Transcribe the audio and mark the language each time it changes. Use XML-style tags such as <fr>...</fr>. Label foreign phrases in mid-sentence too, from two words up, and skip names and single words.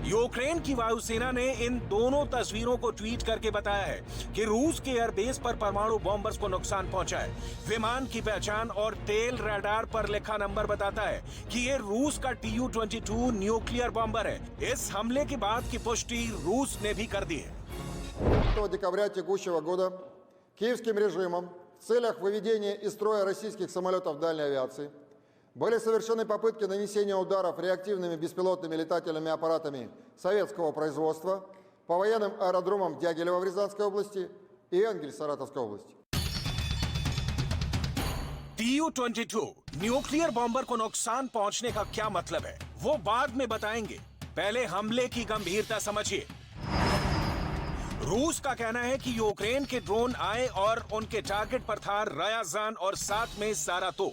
<hi>यूक्रेन की वायुसेना ने इन दोनों तस्वीरों को ट्वीट करके बताया है कि रूस के एयरबेस पर परमाणु बॉम्बर्स को नुकसान पहुंचा है। विमान की पहचान और टेल रडार पर लिखा नंबर बताता है कि ये रूस का Tu-22</hi> <en>nuclear bomber</en> <hi>है। इस हमले के बाद की पुष्टि रूस ने भी कर दी है।</hi> <ru>5 декабря текущего года киевским режимом в целях выведения из строя российских самолетов дальней авиации были совершены попытки нанесения ударов реактивными беспилотными летательными аппаратами советского производства по военным аэродромам Дягилева в Рязанской области и Энгель Саратовской области.</ru> <hi>Tu-22</hi> <en>nuclear bomber</en> <hi>को नुकसान पहुंचने का क्या मतलब है वो बाद में बताएंगे। पहले हमले की गंभीरता समझिए। रूस का कहना है कि यूक्रेन के ड्रोन आए और उनके टारगेट पर था रयाजान और साथ में सारातोव।</hi>